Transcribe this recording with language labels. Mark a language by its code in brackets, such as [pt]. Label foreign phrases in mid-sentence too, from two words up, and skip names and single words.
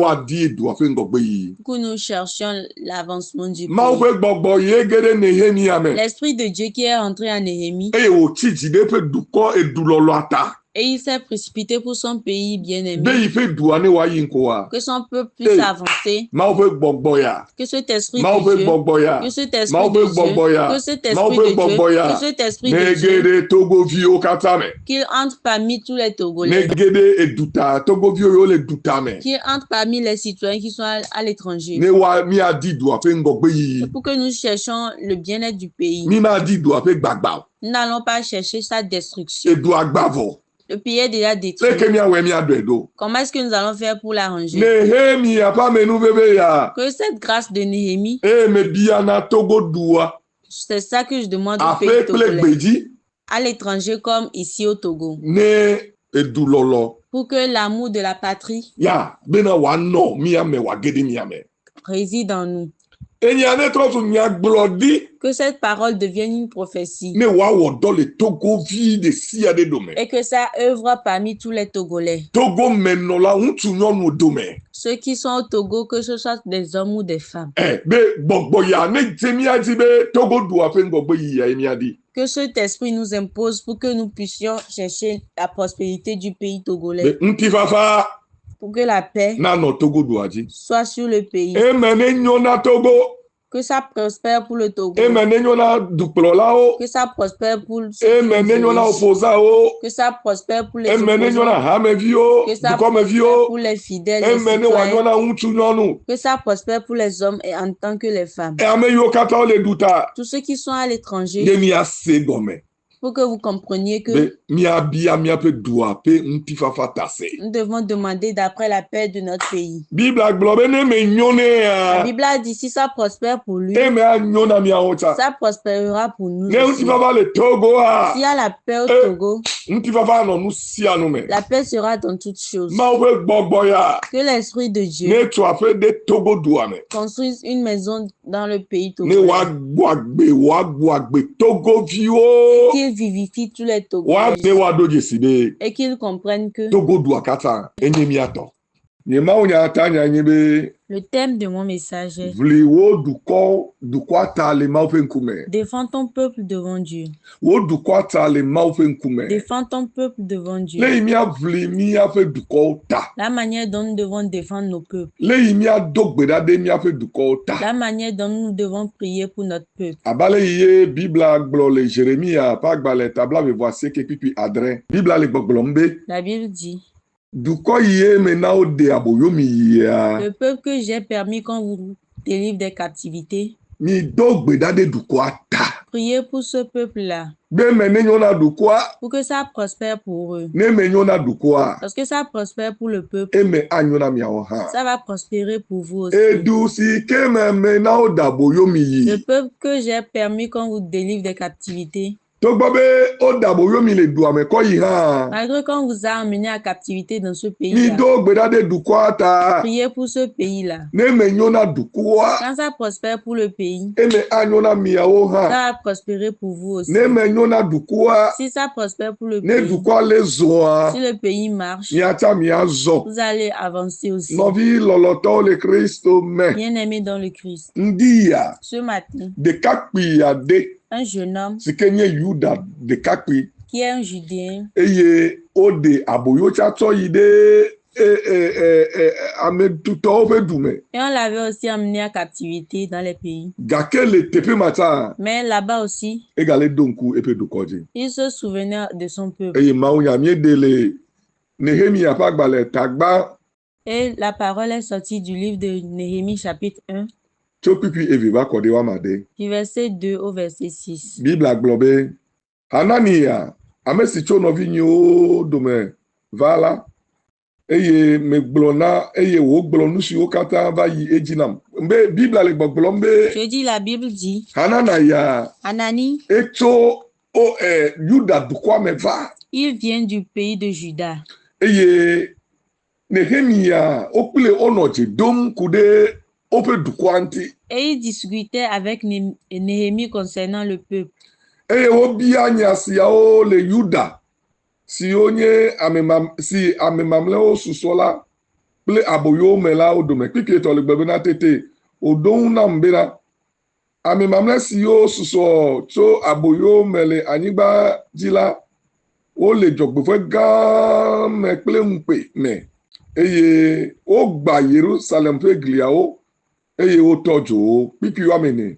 [ee] woadi edua ƒe ŋgɔgbe yiyi. [fr] pour que nous cherchions l'avancement du [ee] Mawu [fr] pays. [ee] ƒe gbɔgbɔ yi ge ɖe Nehemia me [fr] L'Esprit de Dieu qui est entré en Néhémie, [ee] eye wòtsi dzi ɖe eƒe dukɔ edulɔlɔa ta [fr] et il s'est précipité pour son pays [ee] be [fr] bien-aimé, [ee] yi ƒe dua ne woayi ŋkɔa. [fr] que son peuple puisse avancer, [ee] Mawu ƒe gbɔgbɔ ya [fr] que cet esprit [ee] Mawu [fr] de [ee] ƒe [fr] Dieu, [ee] gbɔgbɔ ya [fr] que cet esprit [ee] Mawu [fr] de [ee] ƒe gbɔgbɔ ya [fr] Dieu, que cet [ee] Mawu [fr] esprit [ee] ƒe [fr] de Dieu, [ee] gbɔgbɔ ya [fr] que cet esprit [ee] ne [fr] de [ee] ge [fr] Dieu, [ee] ɖe togoviwo katã me [fr] qu'il entre parmi tous les [ee] ne [fr] Togolais, [ee] ge ɖe eduta togoviwo yiwo le duta me [fr] qu'il entre parmi les citoyens qui sont à l'étranger, [ee] ne wa miadi dua ƒe ŋgɔgbe yiyi. [fr] pour que nous cherchions le bien-être du pays. [ee] Mi madi dua ƒe gbagba o. [fr] Nous n'allons pas chercher sa destruction. [ee] Edua gbavɔ [fr] Le pays est déjà détruit. [ee] leke miawɔe miaɖɔe ɖo. [fr] Comment est-ce que nous allons faire pour l'arranger? [ee] Nehemia ƒe amenuveve ya [fr] Que cette grâce de Néhémie, [ee] eye mebia na Togo dua [fr] c'est ça que je demande au [ee] aƒe [fr] pays [ee] kple [fr] togolais, [ee] gbedzi [fr] à l'étranger comme ici au Togo, [ee] ne edulɔlɔ [fr] pour que l'amour de la patrie [ee] ya bena wòanɔ miame wòage ɖe miame. [fr] réside en nous. [ee] Enya ne trɔ zu nyagblɔɖi [fr] Que cette parole devienne une prophétie [ee] ne wòawɔ dɔ le togovi ɖe sia ɖe dome. [fr] et que ça œuvre parmi tous les Togolais. [ee] Togo menɔla ŋutsu nyɔnu dome. [fr] Ceux qui sont au Togo, que ce soit des hommes ou des femmes. [ee] Be gbɔgbɔ ya ne dze miadzi be Togo dua ƒe ŋgɔgbe yiyia ye miaɖi. [fr] Que cet esprit nous impose pour que nous puissions chercher la prospérité du pays [ee] Be [fr] togolais, [ee] ŋutifafa [fr] pour que la paix [ee] nanɔ Togo dua dzi. [fr] soit sur le pays, [ee] Eme ne nyo na Togo, [fr] que ça prospère pour le Togo, [ee] eme ne nyo na dukplɔlawo, [fr] que ça prospère pour ceux qui [ee] eme [fr] nous [ee] ne nyo na [fr] dirigent, [ee] opposawo, [fr] que ça prospère pour les [ee] eme ne nyo na [fr] opposants, [ee] hameviwo, [fr] que ça prospère [ee] dukɔmeviwo, [fr] pour les fidèles, les [ee] eme ne wòanyo [fr] citoyens, [ee] na ŋutsu nyɔnu. [fr] que ça prospère pour les hommes et en tant que les femmes. [ee] Ame yiwo katã wole du ta [fr] Tous ceux qui sont à l'étranger, [ee] ne miase gɔme [fr] pour que vous compreniez que [ee] be miabia miaƒe dua ƒe ŋutifafa ta se. [fr] nous devons demander d'après la paix de notre pays. [ee] Bibla gblɔ be ne menyo nɛ [fr] La [ee] ya, [fr] Bible a dit si ça prospère pour lui, [ee] eme anyo na miawo tsa. [fr] ça prospérera pour nous [ee] Ne [fr] aussi. [ee] ŋutifafa le Togoa, [fr] S'il y a la paix au Eh. Togo, [ee] ŋutifafa anɔ nu sia nu me. [fr] la paix sera dans toutes choses. [ee] Mawu ƒe gbɔgbɔ ya [fr] Que l'Esprit de Dieu [ee] ne tu aƒe ɖe Togo dua me. [fr] construise une maison dans le pays [ee] Ne [fr] togolais, [ee] wòagbɔ agbe Togoviwo. [fr] qu'il vivifie tous les [ee] Ne [fr] Togolais [ee] wòaɖo dzesi be [fr] et qu'ils comprennent que [ee] Togo dua katã enye miatɔ. Nye Mawu nya ta nya nye be [fr] le thème de mon message est [ee] vli wo dukɔa ta le Mawu ƒe ŋkume. [fr] défends ton peuple devant Dieu. [ee] Wo dukɔa ta le Mawu ƒe ŋkume. [fr] Défends ton peuple devant Dieu. [ee] Le yi miavli míaƒe dukɔwo ta. [fr] La manière dont nous devons défendre nos peuples. [ee] Le yi miado gbe ɖa ɖe míaƒe dukɔwo ta. [fr] La manière dont nous devons prier pour notre peuple. [ee] Abale yi ye Bibla gblɔ le Jeremia ƒe agbalẽ ta blaeve-vɔ-asieke kpikpi adre. Bibla le gbɔgblɔm be [fr] La Bible dit, [ee] dukɔ yi ye me na wo de aboyomi yia. [fr] le peuple que j'ai permis qu'on vous délivre des captivités, [ee] Mi do gbe ɖa ɖe dukɔa ta. [fr] priez pour ce peuple-là, [ee] Be me ne nyo na dukɔa, [fr] pour que ça prospère pour eux. [ee] ne me nyo na dukɔa, [fr] Parce que ça prospère pour le peuple, [ee] eme anyo na miawo hã. [fr] ça va prospérer pour vous aussi. [ee] Edu si ke me na wo de aboyomi [fr] Le [ee] yi. [fr] peuple que j'ai permis qu'on vous délivre des captivités, [ee] Togbɔ be wo de aboyomi le dua me kɔ yi hã. [fr] malgré qu'on vous a emmené à captivité dans ce [ee] Mi [fr] pays-là, [ee] do gbe ɖa ɖe dukɔa ta. [fr] priez pour ce pays-là. [ee] Ne me nyo na dukɔa, [fr] Quand ça prospère pour le pays, [ee] eme anyo na miawo [fr] ça [ee] hã. [fr] va prospérer pour vous aussi. [ee] Ne me nyo na dukɔa, [fr] Si ça prospère pour le [ee] ne [fr] pays, [ee] dukɔa le zɔa, [fr] si le pays marche, [ee] miatsa miazɔ. [fr] vous allez avancer aussi. [ee] Nɔvi lɔlɔtɔwo le Kristo me. [fr] Bien-aimé dans le Christ, [ee] Ŋdi ya, [fr] ce matin, [ee] ɖekakpui aɖe [fr] un jeune homme [ee] si ke nye Yuda ɖekakpui [fr] qui est un Judéen [ee] eye wode aboyotsatsɔ yi ɖe ametutɔwo ƒe du me. [fr] et on l'avait aussi emmené à captivité dans les pays. [ee] Gake le teƒe ma tsa, [fr] Mais là-bas aussi, [ee] egale do ŋku eƒe dukɔ dzi. [fr] il se souvenait de son peuple. [ee] Eye Mawunya míeɖe le Nehemia ƒe agbalẽ tagba [fr] Et la parole est sortie du livre de Néhémie chapitre 1, [ee] tso kpikpui eve va kɔ ɖe woamade. [fr] du verset 2 au verset 6. [ee] Bibla gblɔ be Hanania, ame si tso nɔvinyewo dome va la, eye wògblɔ nu siwo katã va yi edzi nam. Be Bibla le gbɔgblɔm be [fr] Je dis, la Bible dit, [ee] Hanana ya [fr] Anani, [ee] etso Yuda dukɔa me va, [fr] il vient du pays de Juda. [ee] eye Nehemia wokple wonɔ dze dom ku ɖe woƒe dukɔa ŋuti. [fr] Et il discutait avec Néhémie concernant le peuple. [ee] eye wobia nya siawo le Yuda si onye si amemamlewo susɔla kple aboyo melawo dome kpikpe tɔ le gbebe na tete odoŋu nam bena amemamle siwo susɔ tso aboyo me le anyigba dzi la wole dzɔgbeƒe gã me kple ŋukpe me eye wogba Yerusalem ƒe gliawo eye wotɔ dzo wo kpikpi woame ene.